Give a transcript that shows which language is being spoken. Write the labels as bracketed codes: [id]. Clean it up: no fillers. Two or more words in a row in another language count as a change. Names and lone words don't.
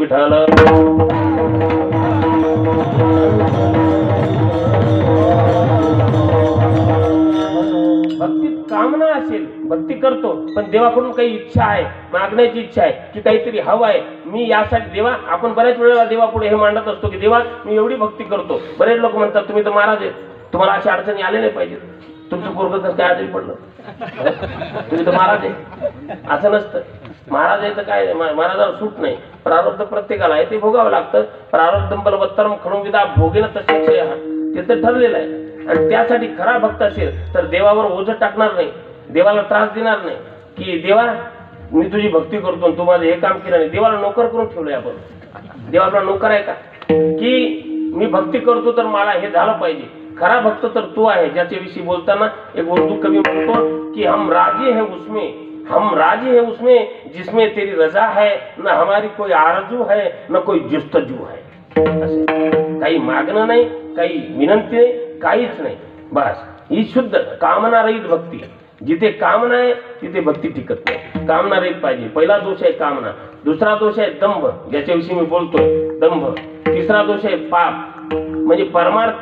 [mr] विठ्ठल भक्तीत कामना असेल, भक्ती करतो, पण देवाकडून काही इच्छा आहे, मागण्याची इच्छा आहे की काहीतरी हवं आहे, मी यासाठी देवा, आपण बऱ्याच वेळेला देवा पुढे हे मांडत असतो की देवा मी एवढी भक्ती करतो. बरेच लोक म्हणतात तुम्ही तर महाराज आहे, तुम्हाला अशी अडचणी आले नाही पाहिजे, तुमचं पोरगं तर काय आजारी पडलं, तुम्ही तर महाराज आहे. असं नसतं. महाराज आहे तर काय, महाराजाला सूट नाही. प्रारब्ध प्रत्येकाला आहे, ते भोगावं लागतं. [sa] प्रारब्धम बलवत्तरम [mr] खडून विदा भोगेन तसे ते तर ठरलेलं आहे. आणि त्यासाठी खरा भक्त असेल तर देवावर ओझं टाकणार नाही, देवाला त्रास देणार नाही की देवा मी तुझी भक्ती करतो तू माझं हे काम केलं नाही. देवाला नोकर करून ठेवलंय आपण. देवा आपला नोकर आहे का की मी भक्ती करतो तर मला हे झालं पाहिजे. खरा भक्त तर तो आहे ज्याच्याविषयी बोलताना एक उर्दू कवी म्हणतो की [ur] ہم راضی ہے اس میں جس میں تیری رضا ہے، نہ ہماری کوئی آرزو ہے نہ کوئی جستجو ہے. [mr] काही मागणं नाही, काही विनंती नाही, काहीच नाही. बस ही शुद्ध कामना रहित भक्ती. जिथे कामना आहे तिथे भक्ती टिकत नाही. कामना रहित पाहिजे. पहिला दोष आहे कामना, दुसरा दोष आहे दंभ ज्याच्याविषयी मी बोलतोय, दंभ. तिसरा दोष आहे पाप, म्हणजे परमार्थ.